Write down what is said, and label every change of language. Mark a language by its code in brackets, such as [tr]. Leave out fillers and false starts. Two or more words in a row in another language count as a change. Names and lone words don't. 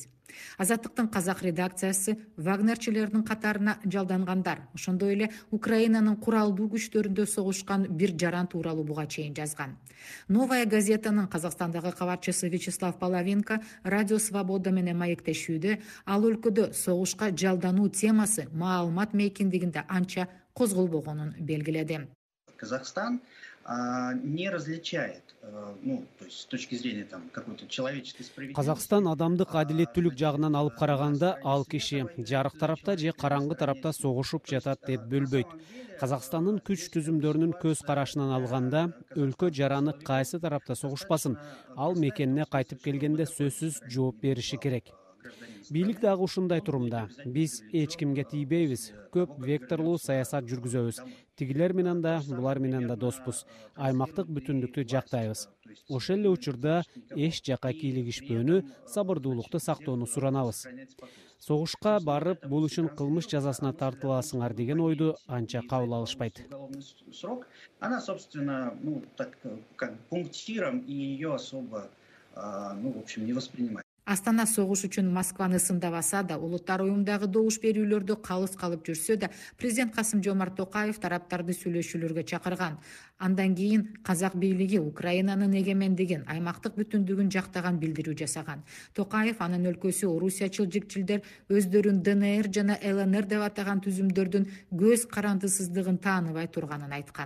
[ky] Азаттыктын казак редакциясы вагнерчилердин катарына жалдангандар, ошондой эле Украинанын куралдуу күчтөрүндө согушкан бир жаран тууралуу буга чейин жазган. Новая газетанын Казакстандагы кабарчысы Вячеслав Половинка Радио Свобода менен маектешүүдө ал өлкөдө согушка жалдануу темасы маалымат мейкиндигинде анча козголбогонун белгиледи. [ru] Казахстан не различает, то есть с точки зрения какой-то человеческой справедливости. [ky] Казакстан адамдык адилеттүүлүк жагынан алып караганда ал киши жарык тарапта же караңгы тарапта согушуп жатат деп бөлбөйт. Казакстандын күч түзүмдөрүнүн көз карашынан алганда өлкө жараны кайсы тарапта согушпасын, ал мекенине кайтып келгенде сөзсүз жооп бериши керек. Бийлик дагы ушундай турумда. Биз эч кимге тийбейбиз, көп векторлуу саясат жүргүзөбүз. Тигилер менен да, булар менен да доспуз. Аймактык бүтүндүктү жактайбыз. Ошол эле учурда эч жака кийлигишпөөнү, сабырдуулукту сактоону суранабыз. Согушка барып, бул үчүн кылмыш жазасына тартыласыңар деген ойду анча кабыл алышпайт. [ru] Она, собственно, как пунктиром, и ее особо, в общем, не воспринимает. [ky] Астана согуш үчүн Москваны сындабаса да, улуттар уюмдагы добуш берүүлөрдө калыс калып жүрсө да, президент Касым-Жомарт Токаев тараптарды сүйлөшүүлөргө чакырган. Андан кийин казак бийлиги Украинанын эгемендигин, аймактык бүтүндүгүн жактаган билдирүү жасаган. Токаев анын өлкөсү орусиячыл жикчилдер өздөрүн ДНР жана ЛНР деп атаган түзүмдөрдүн көз карандысыздыгын тааныбай турганын айткан.